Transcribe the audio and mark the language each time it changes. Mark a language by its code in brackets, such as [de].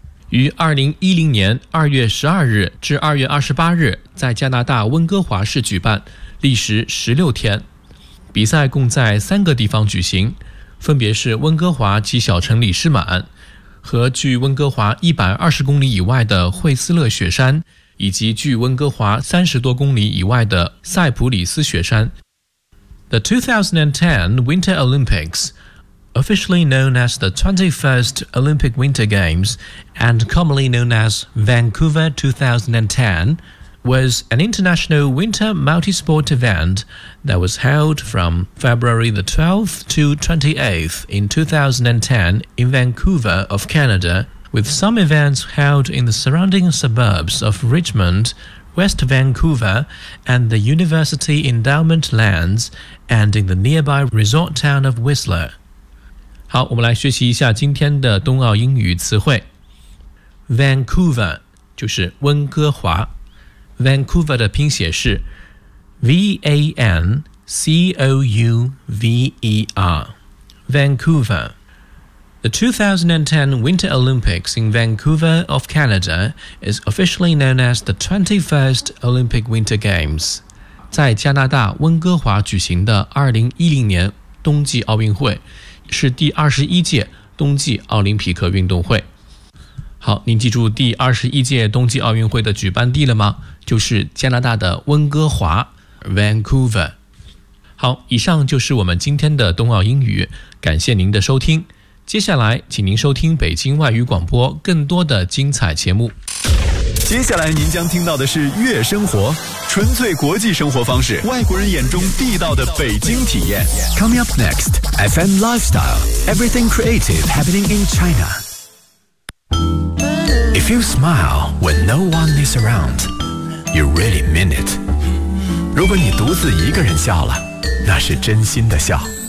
[zh] 于2010年2月12日至2月28日在加拿大温哥华市举办，历时16天，比赛共在三个地方举行，分别是温哥华及小城里士满和距温哥华120公里以外的惠斯勒雪山，以及距温哥华30多公里以外的塞普里斯雪山。 [en] The 2010 Winter Olympics, officially known as the 21st Olympic Winter Games and commonly known as Vancouver 2010, was an international winter multi-sport event that was held from February the 12th to 28th in 2010 in Vancouver of Canada, with some events held in the surrounding suburbs of Richmond,West Vancouver and the University Endowment Lands and in the nearby resort town of Whistler. [zh] 好，我们来学习一下今天的冬奥英语词汇。 Vancouver 就是温哥华。Vancouver 的拼写是 V-A-N-C-O-U-V-E-R. Vancouver. [en] The 2010 Winter Olympics in Vancouver of Canada is officially known as the 21st Olympic Winter Games. [zh] 在加拿大温哥华举行的2010年冬季奥运会是第21届冬季奥林匹克运动会。好，您记住第21届冬季奥运会的举办地了吗？就是加拿大的温哥华 ,Vancouver。好，以上就是我们今天的冬奥英语，感谢您的收听。接下来请您收听北京外语广播更多的精彩节目。接下来您将听到的是月生活，纯粹国际生活方式，外国人眼中地道的北京体验。 [en] Coming up next, FM Lifestyle, Everything Creative Happening in China. If you smile when no one is around, you really mean it. [zh] 如果你独自一个人笑了，那是真心的笑。